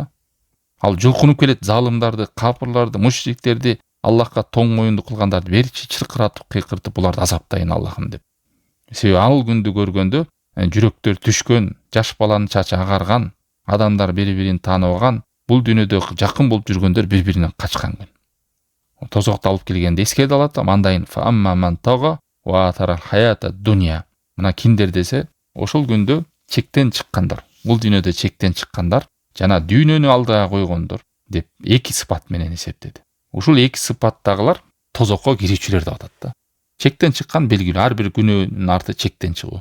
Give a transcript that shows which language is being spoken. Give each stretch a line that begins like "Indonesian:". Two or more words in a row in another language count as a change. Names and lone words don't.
Kyrgyz: Ал жулкунуп келет залымдарды, капырларды, мушриктерди, Аллахка тоң моюндук кылгандарды берчи чыркыратып, кыйкыртып буларды азаптайын Аллахым деп. Себеби ал күндү көргөндө жүрөктөр түшкөн, жаш баланын чачы агарган, адамдар бири-бирин тааныбаган, бул дүйнөдө жакын болуп жүргөндөр бири-биринен качкан күн. Тозокту алып келгенде эскерде алат, мандайын
Arabic: فأما من طغى وآثر الحياة الدنيا.
Kyrgyz: Мына киндер десе, ошол күндө чектен чыккандар, бул дүйнөдө чектен чыккандар, жана дүйнөнү алдыга койгондор деп эки сыпат менен эсептеди. Ушул эки сыпаттагылар тозокко кирүүчүлөр деп атат да. Чектен чыккан белгилүү, ар бир күнөөнүн арты чектен чыгуу.